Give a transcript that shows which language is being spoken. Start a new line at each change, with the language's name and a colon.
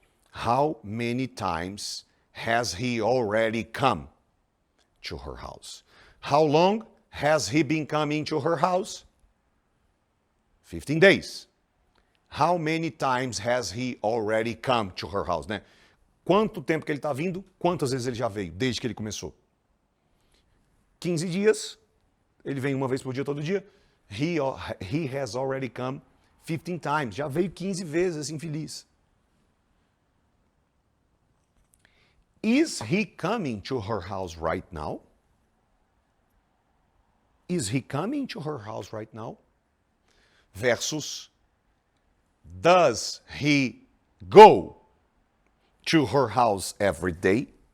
English: How many times has he already come to her house? How long has he been coming to her house? 15 days. How many times has he already come to her house, né?
Portuguese: Quanto tempo que ele está vindo? Quantas vezes ele já veio, desde que ele começou? 15 dias. Ele vem uma vez por dia, todo dia.
English: He has already come 15 times.
Portuguese: Já veio 15 vezes, esse infeliz.
English: Is he coming to her house right now? Is he coming to her house right now? Versus, does he go to her house every day?